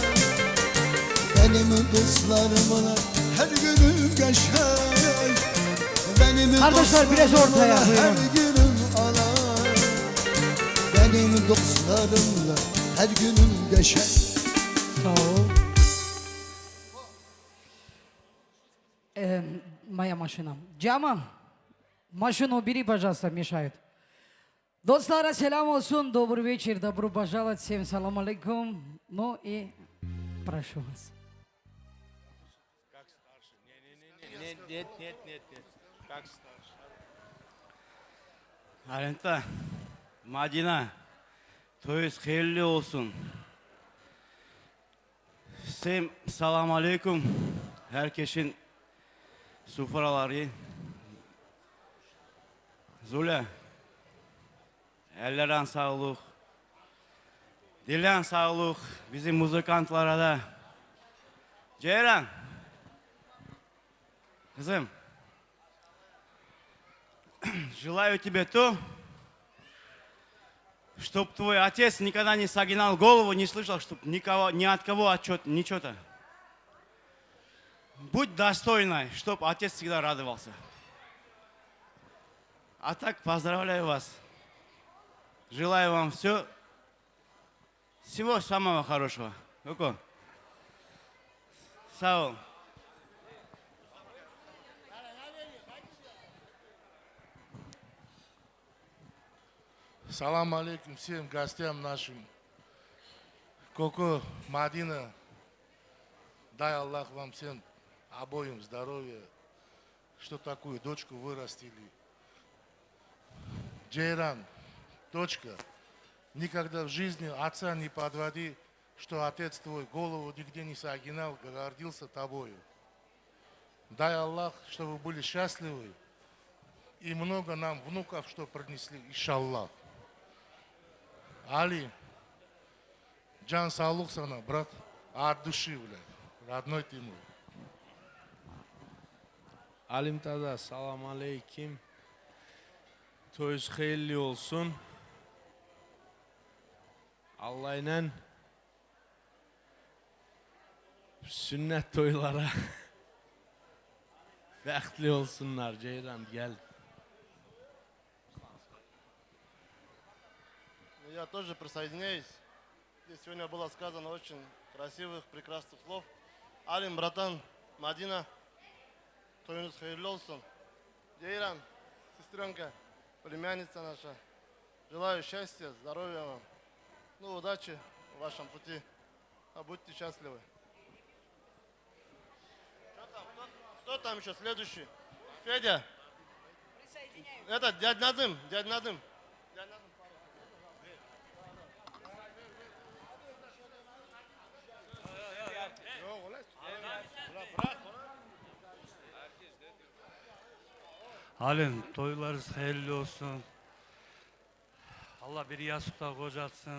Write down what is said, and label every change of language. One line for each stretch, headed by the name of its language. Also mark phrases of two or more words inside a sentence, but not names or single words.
Turkish: Benim dostlarımla her günüm geçer. Benim Kardeşler, biraz ortaya, dostlarımla her buyurun. günüm alay. Benim dostlarımla her günüm geçer. Sağ ol.
Russian: Моя машина. Джама, машину убери, пожалуйста, мешает.
Turkish: Достlara selam olsun,
Russian: добрый вечер, добро пожаловать, всем
Arabic: سلام عليكم.
Russian: Ну и прошу вас. Нет. Как старше? Арента,
Turkish: Madina, toyuz hayırlı olsun.
Arabic: Sem سلام عليكم.
Turkish: Herkesin sufraları. Zule, ellerden sağlık. Dilden sağlık. Bizim muzikantlara da. Ceyran. Kızım.
Russian: Желаю тебе то, чтоб твой отец никогда не согинал голову, не слышал, чтоб никого, ни от кого отчет, ничего-то. Будь достойной, чтоб отец всегда радовался. А так поздравляю вас. Желаю вам всего самого хорошего. Око.
Turkish: Sağ ol.
Arabic: سلام عليكم
Russian: всем гостям нашим. Коко, Мадина, дай Аллах вам всем обоим здоровья, что такую дочку вырастили. Джейран, дочка, никогда в жизни отца не подводи, что отец твой голову нигде не согинал, гордился тобою. Дай Аллах, чтобы вы были счастливы и много нам внуков, что принесли, иншаллах. Али,
Turkish: Can sağlık sana,
Russian: брат, от души, блядь, родной ты мой.
Turkish: Alim tada,
Arabic: سلام عليكم.
Turkish: Toyuz hayırlı olsun. Allah'ıyla sünnet toylara bəxtli olsunlar. Ceyran, gel.
Russian: Я тоже присоединяюсь. Здесь сегодня было сказано очень красивых, прекрасных слов. Алим, братан, Мадина,
Turkish: Toynus Hayırlolsun,
Russian: Джейран, сестренка, племянница наша. Желаю счастья, здоровья вам. Ну, удачи в вашем пути. А будьте счастливы. Кто там еще следующий? Федя. Это дядь Надым, дядь Надым.
Turkish: Halim, toylarınız hayırlı olsun. Allah bir yastıkta kocatsın.